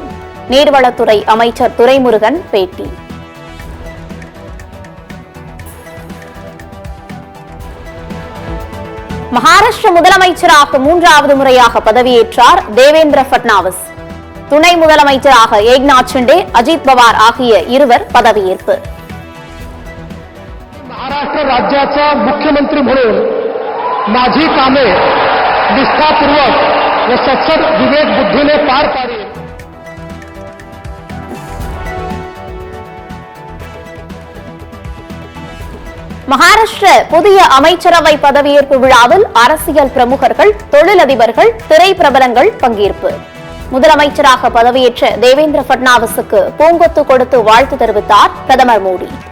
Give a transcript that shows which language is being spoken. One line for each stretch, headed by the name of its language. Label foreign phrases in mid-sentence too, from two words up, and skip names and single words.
Tamil: நீர்வளத்துறை அமைச்சர் துரைமுருகன் பேட்டி. மகாராஷ்டிர முதலமைச்சராக 3வது முறையாக பதவியேற்றார் தேவேந்திர பட்னாவிஸ். துணை முதலமைச்சராக ஏக்நாத் ஷிண்டே, அஜித் பவார் ஆகிய இருவர் பதவியேற்பு.
Marathi: महाराष्ट्र राज्याचा मुख्यमंत्री म्हणून माझी कामे निष्ठापूर्वक व सत्सद विवेक बुद्धीने पार पाडेल.
Tamil: மகாராஷ்டிர புதிய அமைச்சரவை பதவியேற்பு விழாவில் அரசியல் பிரமுகர்கள், தொழிலதிபர்கள், திரைப்பிரபலங்கள் பங்கேற்பு. முதலமைச்சராக பதவியேற்ற தேவேந்திர பட்னாவிஸுக்கு பூங்கொத்து கொடுத்து வாழ்த்து தெரிவித்தார் பிரதமர் மோடி.